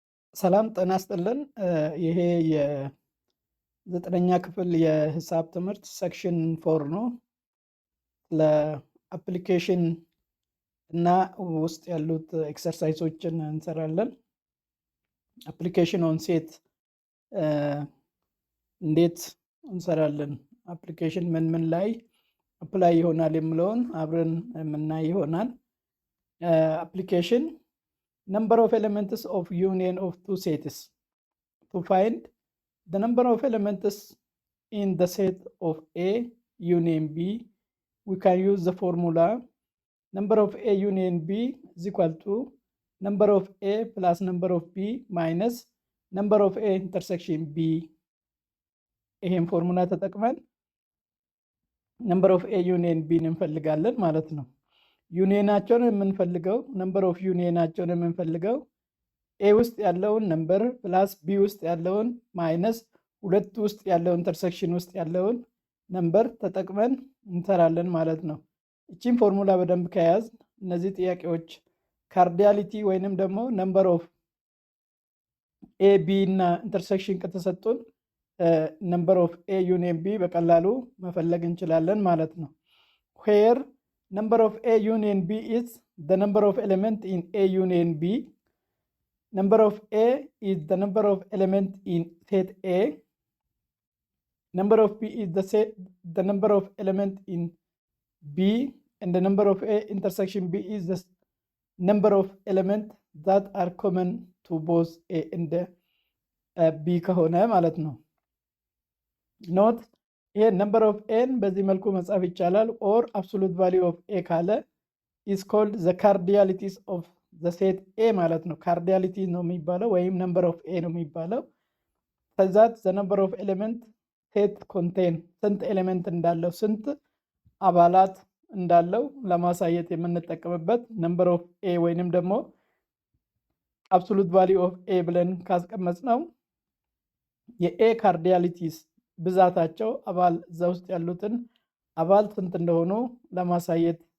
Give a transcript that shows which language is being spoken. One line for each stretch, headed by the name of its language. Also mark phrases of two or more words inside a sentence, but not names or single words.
Amharic: ሰላም ጤና ይስጥልን። ይሄ የ9ኛ ክፍል የሂሳብ ትምህርት ሴክሽን 4 ነው። ለአፕሊኬሽን እና ውስጥ ያሉት ኤክሰርሳይሶችን እንሰራለን።
English: application on set
Amharic: እንዴት እንሰራለን፣ አፕሊኬሽን ምን ላይ አፕላይ ይሆናል የሚለውን አብረን የምናይ ይሆናል። አፕሊኬሽን
English: number of elements of union of two sets. To find the number of elements in the set of A union B, we can use the formula number of A union B is equal to number of A plus number of B minus number of A intersection B.
Amharic: ይሄን ፎርሙላ ተጠቅመን
English: number of A union B
Amharic: እንፈልጋለን ማለት ነው። ዩኒየናቸውን የምንፈልገው
English: number of
Amharic: ዩኒየናቸውን የምንፈልገው ኤ ውስጥ ያለውን ነምበር ፕላስ ቢ ውስጥ ያለውን ማይነስ ሁለቱ ውስጥ ያለውን ኢንተርሴክሽን ውስጥ ያለውን ነምበር ተጠቅመን እንሰራለን ማለት ነው። እቺን ፎርሙላ በደንብ ከያዝ እነዚህ ጥያቄዎች ካርዲያሊቲ ወይንም ደግሞ
English: number of
Amharic: ኤ ቢ እና ኢንተርሴክሽን ከተሰጡን
English: number of A union B
Amharic: በቀላሉ መፈለግ እንችላለን ማለት ነው። ዌር
English: number of A union B is the number of element in A union B. Number of A is the number of element in set A. Number of B is the number of element in B, and the number of A intersection B is the number of element that are common to both A and B
Amharic: ከሆነ ማለት ነው። Note ይሄ
English: number of A
Amharic: በዚህ መልኩ መጻፍ ይቻላል።
English: or absolute value of A ካለ is called the cardinalities of the set A
Amharic: ማለት ነው። ካርዲያሊቲ ነው የሚባለው ወይም ነምበር ኦፍ ኤ ነው የሚባለው።
English: that the number of element set contain
Amharic: ስንት ኤሌመንት እንዳለው ስንት አባላት እንዳለው ለማሳየት የምንጠቀምበት
English: number of A
Amharic: ወይንም ደግሞ
English: absolute value of A
Amharic: ብለን ካስቀመጥ ነው የኤ ካርዲያሊቲስ ብዛታቸው አባል እዛ ውስጥ ያሉትን አባል ስንት እንደሆኑ ለማሳየት